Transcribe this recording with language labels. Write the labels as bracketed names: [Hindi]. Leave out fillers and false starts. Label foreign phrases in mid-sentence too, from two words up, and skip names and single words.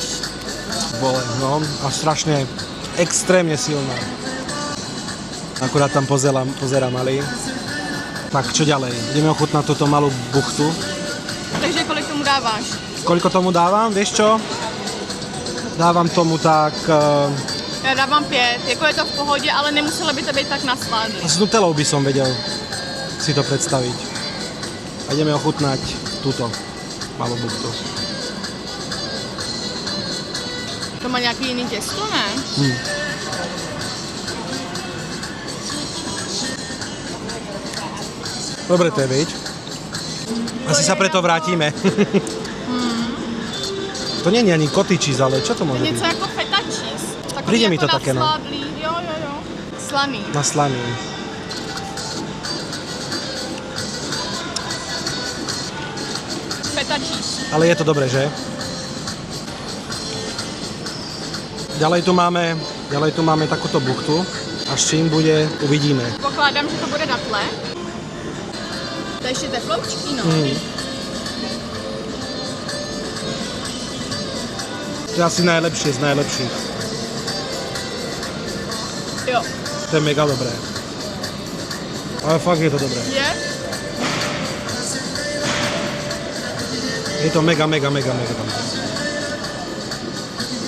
[Slovak] Bole, no. A strašne, extrémne silná. Akurát tam pozerám malý. Tak, čo ďalej? Ideme ochutnať túto malú buchtu. [Czech] Takže kolik tomu dáváš? [Slovak] Koľko tomu dávam? Vieš čo? Dávam tomu tak... [Czech] Já dávám 5. Jako je to v pohodě, ale nemuselo by to být tak nasládlý. [Slovak] S nutelou by som vedel si to predstaviť. A ideme ochutnať túto malú buchtu. [Czech] To má nějaký jiný těsto, ne? [Slovak] Dobre to je, viď? Asi sa preto vrátime. To nie je ani [English] cottage cheese, [Slovak] ale čo to môže byť? [Czech] Něco jako [English] feta cheese. [Czech] Takový Přijde mi jako to také, no. nasládlý. Jo. Slaný. Na slaný. [English] Feta cheese. [Slovak] Ale je to dobré, že? Ďalej tu máme takúto buchtu. A s čím bude, uvidíme. [Czech] Pokládám, že to bude datle. To je ještě tefloučky, no. [Slovak] To je asi najlepšie z najlepších. [Czech] Jo. [Slovak] To je mega dobré. Ale fakt je to dobré. Je? Je to mega dobré.